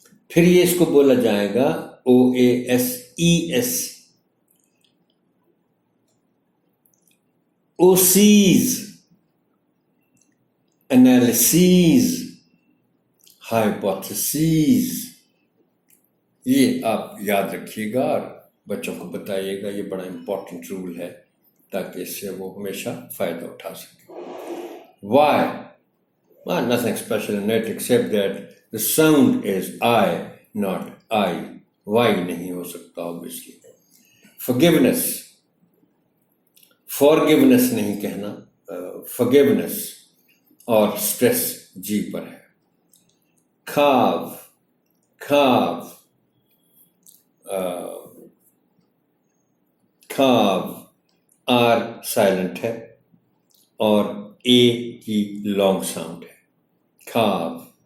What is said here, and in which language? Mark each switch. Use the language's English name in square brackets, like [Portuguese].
[Urdu] پھر یہ اس کو بولا جائے گا OASES, اوسیز, انالیسیز, ہائپوتھیسیز. یہ آپ یاد رکھیے گا اور بچوں کو بتائیے گا, یہ بڑا امپورٹنٹ رول ہے تاکہ اس سے وہ ہمیشہ فائدہ اٹھا سکیں. [English] Why? Well, nothing special in it except that the sound is I, not I. Why [Urdu] نہیں ہو سکتا [English] obviously. Forgiveness. [Urdu] Forgiveness نہیں کہنا, forgiveness, اور stress G پر ہے. [English] Carve, carve, carve, R silent ہے اور A کی long sound ہے. Carve.